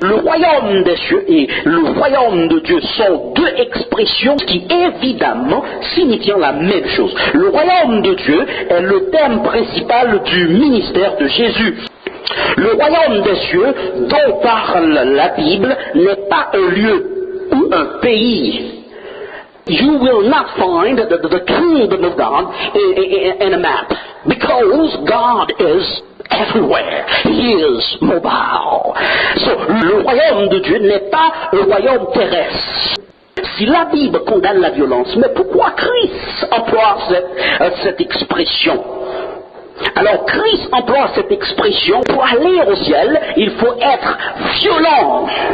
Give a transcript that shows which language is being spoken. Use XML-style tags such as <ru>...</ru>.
<fr>Le royaume des cieux et le royaume de Dieu sont deux expressions qui évidemment signifient la même chose. Le royaume de Dieu est le thème principal du ministère de Jésus. Le royaume des cieux dont parle la Bible n'est pas un lieu ou un pays.</fr> <en>You will not find the kingdom of God in a map, because God is everywhere. He is mobile.</en> <fr>So, le royaume de Dieu n'est pas un royaume terrestre. Si la Bible condamne la violence, mais pourquoi Christ emploie cette expression? Alors Christ emploie cette expression, pour aller au ciel, il faut être violent.</fr>